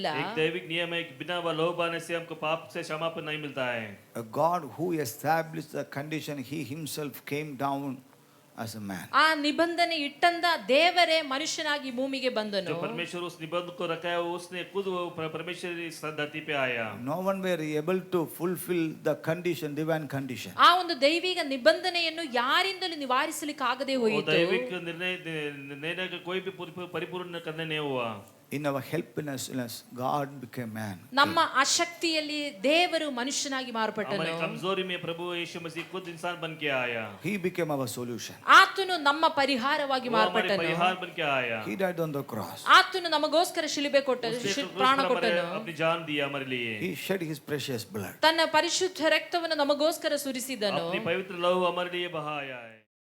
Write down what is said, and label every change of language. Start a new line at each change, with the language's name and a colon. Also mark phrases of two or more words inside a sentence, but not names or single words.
Hindi: एक दैविक नियम है कि बिना लहू बहाने से हमको पाप से क्षमापन नहीं मिलता है.
English: A God who established the condition, he himself came down as a man.
Kannada: ಆ ನಿಬಂಧನೆ ಇಟ್ಟಂತ ದೇವರೇ ಮನುಷ್ಯನಾಗಿ ಭೂಮಿಗೆ ಬಂದನು.
Hindi: जो परमेश्वर उस निबंध को रखा है उसने खुद परमेश्वर इस धरती पे आया.
English: No one were able to fulfill the condition, divine condition.
Kannada: ಆ ಒಂದು ದೈವಿಕ ನಿಬಂಧನೆಯನ್ನು ಯಾರಿಂದಲೂ ನಿವಾರಿಸಲಿಕ್ಕೆ ಆಗದೆ ಹೋಯಿತು.
Hindi: दैविक निर्णय का कोई भी परिपूर्ण करने नहीं हुआ.
English: In our helplessness God became man.
Kannada: ನಮ್ಮ ಅಶಕ್ತಿಯಲ್ಲಿ ದೇವರು ಮನುಷ್ಯನಾಗಿ ಮಾರ್ಪಟ್ಟನು.
Hindi: हमारी कमजोरी में प्रभु यीशु मसीह खुद इंसान बन के आया.
English: He became our solution.
Kannada: ಆತನು ನಮ್ಮ ಪರಿಹಾರವಾಗಿ ಮಾರ್ಪಟ್ಟನು.
Hindi: परिहार बन के आया.
English: He died on the cross.
Kannada: ಆತನು ನಮಗೋಸ್ಕರ ಶಿಲುಬೆ ಕೊಟ್ಟನು, ಪ್ರಾಣ ಕೊಟ್ಟನು.
Hindi: अपनी जान दी हमारे लिए.
English: He shed his precious blood.
Kannada: ತನ್ನ ಪರಿಶುದ್ಧ ರಕ್ತವನ್ನು ನಮಗೋಸ್ಕರ ಸುರಿಸಿದನು.
Hindi: अपनी पवित्र लहू हमारे लिए बहाया है.